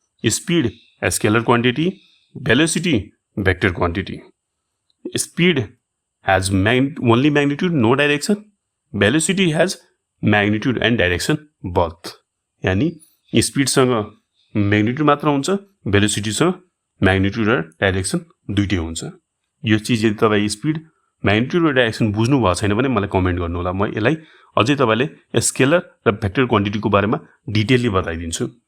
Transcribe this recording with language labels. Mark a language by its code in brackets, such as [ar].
[en] Speed scalar quantity, velocity vector quantity. Speed has only magnitude, no direction. Velocity has magnitude and direction both. [ne] यानी स्पिडसँग magnitude मात्र हुन्छ, भेलोसिटीसँग magnitude र direction दुईटै हुन्छ। यो चिज यदि तपाईँ स्पिड, म्याग्निट्युड र डाइरेक्सन बुझ्नु भएको छैन भने मलाई कमेन्ट गर्नु होला, म यसलाई अझै तपाईँले स्केलर र भेक्टर क्वान्टिटीको बारेमा डिटेलली बताइदिन्छु।